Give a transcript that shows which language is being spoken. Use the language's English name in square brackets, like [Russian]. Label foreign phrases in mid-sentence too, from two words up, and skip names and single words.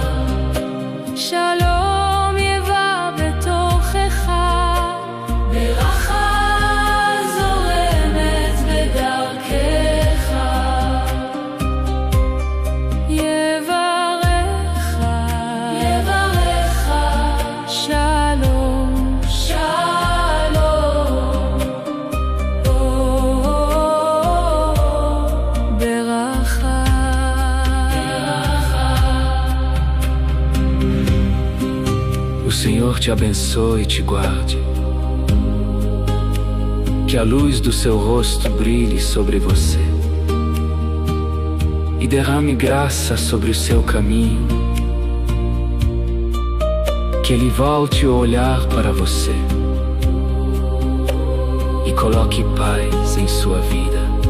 [Hebrew] שלום, יבא בתוכך, ברכה זורמת בדרכך, יברך, יברך שלום, שלום, ברכה, ברכה. [Portuguese] O Senhor te abençoe e te guarde, que a luz do seu rosto brilhe sobre você e derrame graça sobre o seu caminho, que Ele volte o olhar para você e coloque paz em sua vida.